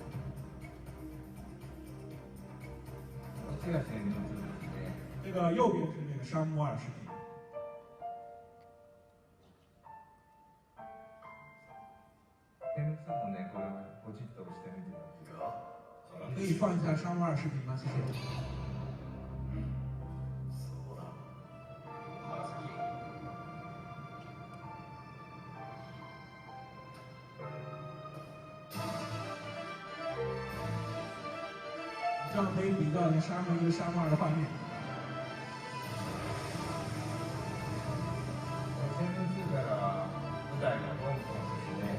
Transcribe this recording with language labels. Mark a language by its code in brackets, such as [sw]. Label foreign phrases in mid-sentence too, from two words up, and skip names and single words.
[ja] こっちが旋律ですね。 [zh] 这个右边是这个沙漠2视频。 [ja] 旋律もね、これをポチッと押してみてください。 [zh] 可以放一下沙漠2视频吗？谢谢。这样可以比较一下沙漠1、沙漠2的画面。 [ja] 旋律からは舞台が香港ですね。